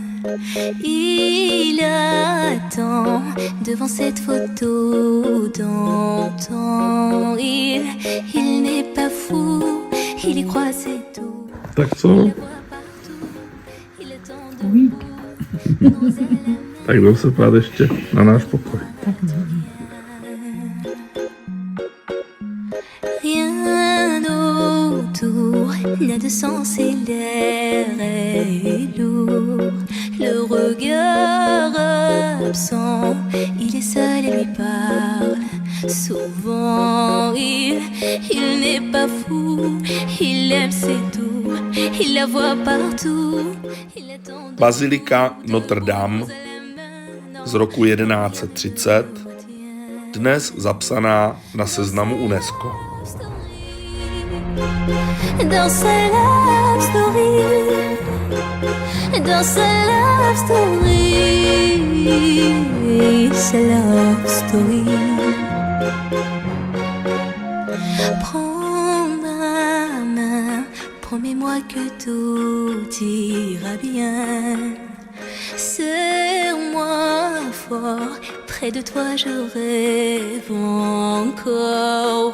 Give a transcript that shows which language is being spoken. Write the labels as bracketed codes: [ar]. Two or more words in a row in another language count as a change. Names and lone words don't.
[fr] Il attend devant cette photo d'antan. Il n'est pas fou, il y croit c'est tout. [cs] Tak co? [fr] Oui. [cs] Tak jdou se pát ještě na náš pokoj. [fr] Rien autour n'a de sens et l'air est lourd. Le regard absent, il est seul et lui parle. Souvent il n'est pas fou, il aime c'est tout, il la voit partout. [cs] Bazilika Notre Dame z roku 1130, dnes zapsaná na seznamu UNESCO. [fr] Dans sa [en] love story, [fr] dans sa [en] love story, [fr] sa [en] love story. [fr] Prends ma main, promets-moi que tout ira bien. Serre-moi fort, près de toi je rêve encore.